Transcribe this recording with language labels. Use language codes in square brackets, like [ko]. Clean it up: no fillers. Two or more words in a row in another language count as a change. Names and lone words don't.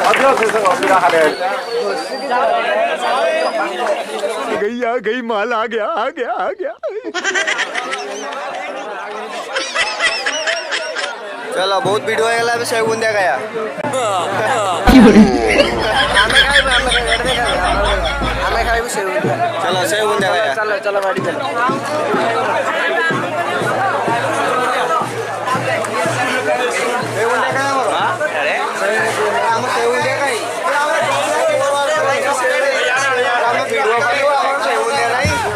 [hi] गई आ गई माल आ गया आ गया आ गया। चलो बहुत वीडियो [or] ହେଇଗଲା ଏବେ ସେଉ ବୁନ୍ଦିଆ ଖାଇବା। ଆମେ ଖାଇବୁ ସେଉ ବୁନ୍ଦିଆ। चलो ସେଉ ବୁନ୍ଦିଆ ଖାଇବା। ଚାଲ ଚାଲ ବାଡ଼ି ଚାଲ। ସେଉ ବୁନ୍ଦିଆ ଖାଇବା ଆମର। ଆମ ସେଉ ବୁନ୍ଦିଆ ଖାଇ। ଆମେ ଭିଡ଼ିଓ କରିବୁ ଆମର ସେଉ ବୁନ୍ଦିଆ ନାହିଁ।